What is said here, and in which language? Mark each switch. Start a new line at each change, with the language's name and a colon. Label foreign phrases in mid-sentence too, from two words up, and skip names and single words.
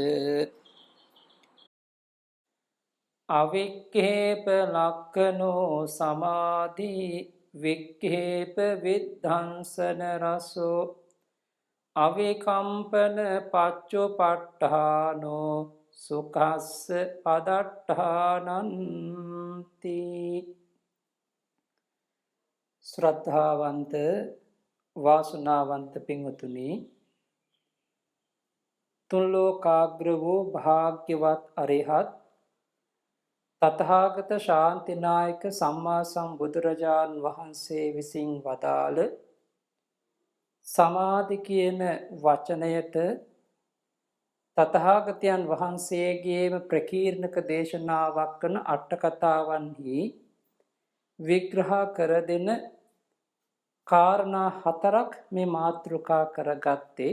Pali: අවික්ඛේප ලක්ඛනෝ සමාධි වික්ඛේප විද්ධංසන රසෝ අවිකම්පන පච්චුපට්ඨානෝ සුඛස්ස පදට්ඨානන්ති.
Sinhala: ශ්‍රද්ධාවන්ත වාසනාවන්ත පින්වතුනි, තුන් ලෝකාග්‍ර වූ භාග්‍යවත් අරිහත් තථාගත ශාන්තිනායක සම්මා සම්බුදුරජාණන් වහන්සේ විසින් වදාළ සමාධි කියන වචනයට තථාගතයන් වහන්සේගේම ප්‍රකීර්ණක දේශනාවක් වන අට කතාවන්හි විග්‍රහ කර දෙන කාරණා හතරක් මේ මාතෘකා කරගත්තේ.